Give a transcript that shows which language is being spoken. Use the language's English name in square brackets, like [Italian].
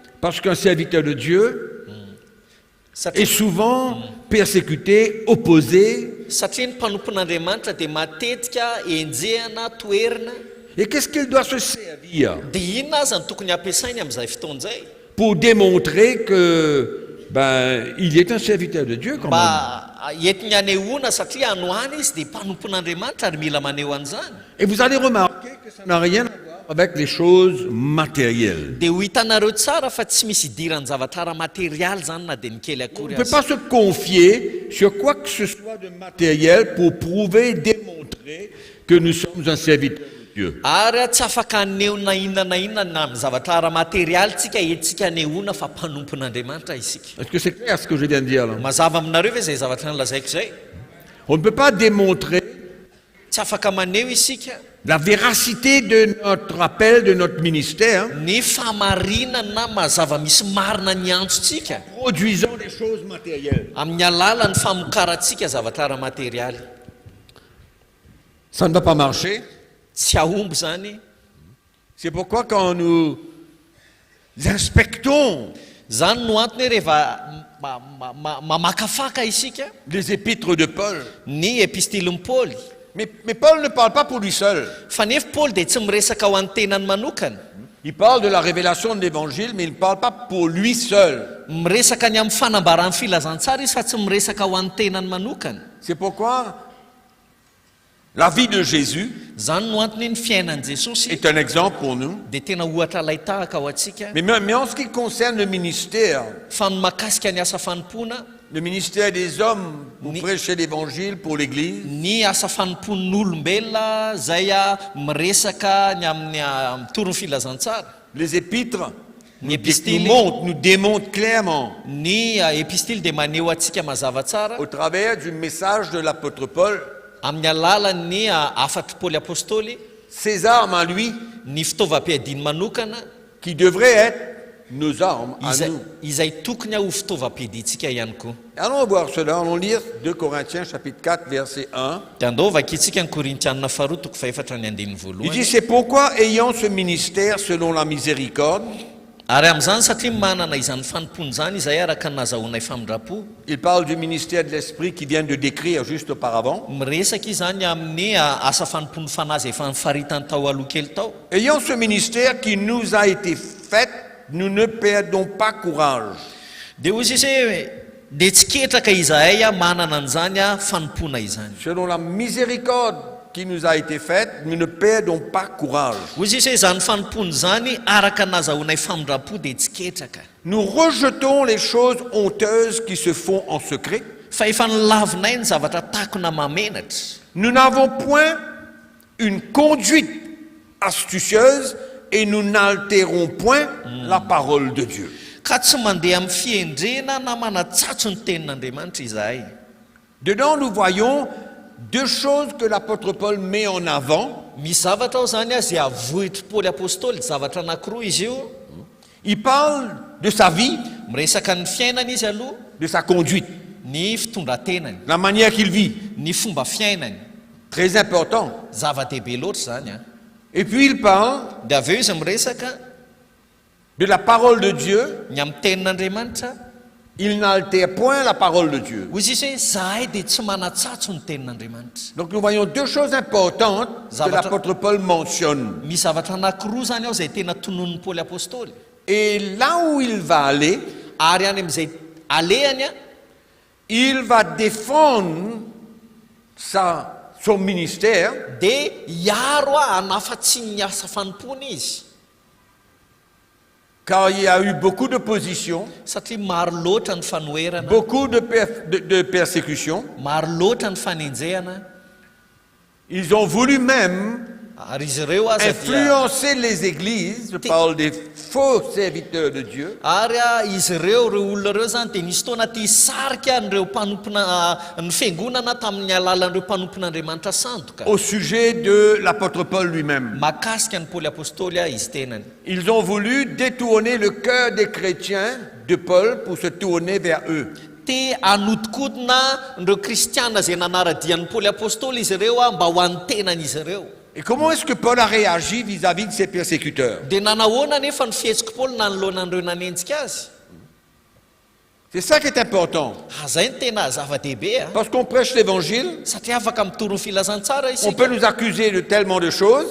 [French] Parce qu'un serviteur de Dieu est [Malagasy] satria [French] souvent persécuté, opposé. [Malagasy] satria ny mpanompon'Andriamanitra dia matetika enjehana toerana, [French] Et qu'est-ce qu'il doit se servir [Malagasy] dia inona aza ny tokony ampiasainy amin'izay fotoan'izay [French] pour démontrer que il est un serviteur de Dieu quand même. [Malagasy] mba entiny anehoana satria anohana izy dia mpanompon'Andriamanitra ary mila maneho an'izany. [French] Et vous allez remarquer que ça n'a rien à voir avec les choses matérielles. [Malagasy] Dia ho hitanareo tsara fa tsy misy idiran'ny zavatra ara-materialy zany na dia ny kely [French] On [Malagasy] akory [French] ne peut [Malagasy] azy. [French] pas se confier sur quoi que ce soit de matériel pour prouver, démontrer que nous sommes un serviteur de Dieu. [Malagasy] Ary tsy afaka anehoana inona na inona na amin'ny zavatra ara-materialy tsika etsika anehoana fa mpanompon'Andriamanitra isika. [French] Est-ce que c'est clair ce que je viens de dire là? [Malagasy] Mazava aminareo ve zay zavatra nolazaiko zay? [French] On ne peut pas démontrer [Malagasy] Tsy afaka maneho isika [French] la véracité de notre appel, de notre ministère, [Malagasy] ny famarinana na mazava misy marina ny antsontsika [French] produisant des choses matérielles. [Malagasy] amin'ny alalan'ny famokarantsika zavatra ara-materialy. [French] Ça ne va pas marcher. [Malagasy] Tsy ahomby zany. [French] C'est pourquoi quand nous inspectons [Malagasy] Zany no antony hoe rehefa mamakafaka isika [French] les épîtres de Paul, [Malagasy] ny epistilyn'i Paoly, [French] mais Paul ne parle pas pour lui seul. [Malagasy] fa nefa Paoly dia tsy miresaka ho an'ny tenany manokana, [French] Il parle de la révélation de l'évangile, mais il ne parle pas pour lui seul. [Malagasy] miresaka ny amin'ny fanambaran'ny filazantsara izy fa tsy miresaka ho an'ny tenany manokana. [French] C'est pourquoi la vie de Jésus [Malagasy] Zany no antony ny fiainan'i Jesosy [French] est un exemple pour nous. [Malagasy] dia tena ohatra lay tahaka ho antsika. [French] Mais en ce qui concerne le ministère [Malagasy] Fa ny mahakasika ny asa fanompoana, [French] le ministère des hommes pour prêcher l'évangile pour l'Église, [Malagasy] ny asa fanompon'olombelona zay miresaka ny amin'ny mitorony filazantsara, [French] les épîtres [Malagasy] ny [French] nous démontrent clairement [Malagasy] ny epistily dia maneho antsika mazava tsara [French] au travers du message de l'apôtre Paul [Malagasy] amin'ny alalan'ny afatry Paoly apôstôly [French] ses armes à lui [Malagasy] ny fitaovam-piadiny manokana [French] qui devraient être nos armes à nous. [Malagasy] izay tokony ho fitaovam-piadintsika ihany koa. [French] Allons voir cela, allons lire 2 Corinthiens chapitre 4 verset 1. [Malagasy] Dia andao vakintsika ny Korintianina faharoa toko faefatra ny andininy [French] Il [Malagasy] voalohany. [French] dit c'est pourquoi ayant ce ministère selon la miséricorde, [Malagasy] Ary amin'izany satria manana izany fanompony zany izay araka ny nazahoanay famindrapo, [French] il parle du ministère de l'esprit qui vient de décrire juste auparavant. [Malagasy] miresaka izany amin'ny asa fanompony fanazy efa nifaritany tao aloha kely tao. [French] Ayant ce ministère qui nous a été fait, nous ne perdons pas courage. [Malagasy] Dia hoy izy hoe dia tsy ketraka izahay manana an'izany fanompona izany. [French] Selon la miséricorde qui nous a été faite, nous ne perdons pas courage. [Malagasy] Hoy izy hoe zany fanompony zany araka ny nazahoanay famindrapo dia tsy ketraka. [French] Nous rejetons les choses honteuses qui se font en secret. [Malagasy] Fa efa nilavinay ny zavatra takona mamenatra. [French] Nous n'avons point une conduite astucieuse et nous n'altérons point la parole de Dieu. [Malagasy] Ka tsy mandeha amin'ny fiendrena na manatsatso ny tenin'Andriamanitra izahay. [French] Dedans, nous voyons deux choses que l'apôtre Paul met en avant. [Malagasy] Misy zavatra ao zany izay avohitry Paoly apôstôly, zavatra anankiroa izy io. [French] Il parle de sa vie, [Malagasy] Miresaka ny fiainany izy aloha, [French] de sa conduite, [Malagasy] ny fitondran-tenany, [French] la manière qu'il vit. [Malagasy] ny fomba fiainany. [French] Très important. [Malagasy] Zava-dehibe loatra zany a. [French] Et puis il parle [Malagasy] Dia avy eo izy miresaka [French] de la parole de Dieu. [Malagasy] ny amin'ny tenin'Andriamanitra. [French] Il n'altère point la parole de Dieu. [Malagasy] Hoy izy hoe zahay dia tsy manatsatso ny tenin'Andriamanitra. [French] Donc nous voyons deux choses importantes que l'apôtre Paul mentionne. [Malagasy] Misy zavatra anankiroa zany ao zay tena tonon'ny Paoly apôstôly. [French] Et là où il va aller, [Malagasy] Ary any amin'izay alehany [French] il va défendre son ministère [Malagasy] dia hiaro hanafatsy ny asa fanompony izy. [French] car il y a eu beaucoup d'opposition, [Malagasy] Satria maro loatra ny fanoherana, [French] beaucoup de persécutions. [Malagasy] maro loatra ny fanenjehana. [French] Ils ont voulu même [Malagasy] Ary izy ireo aza dia [French] influencer les églises, je parle des faux serviteurs de Dieu, [Malagasy] ary izy ireo olona ireo zany dia nisy fotoana tia sarika nireo mpanompona ny fiangonana tamin'ny alalan'ireo mpanompon'Andriamanitra sandoka [French] au sujet de l'apôtre Paul lui-même. [Malagasy] mahakasika ny Paoly apôstôly izy tenany. [French] Ils ont voulu détourner le cœur des chrétiens de Paul pour se tourner vers eux. [Malagasy] te anodikodina nireo kristiana izay nanaradian'ny Paoly apôstôly izy ireo mba ho an'ny tenan'izy ireo. [French] Et comment est-ce que Paul a réagi vis-à-vis de ses persécuteurs? [Malagasy] Dia nanahoana nefa ny fihetsika Paoly nanoloanan'ireo nanenjika azy. [French] C'est ça qui est important. [Malagasy] Zay ny tena zava-dehibe [French] Parce qu'on prêche l'évangile, [Malagasy] satria afaka mitoro ny filazantsara [French] on peut [Malagasy] isika, [French] nous accuser de tellement de choses,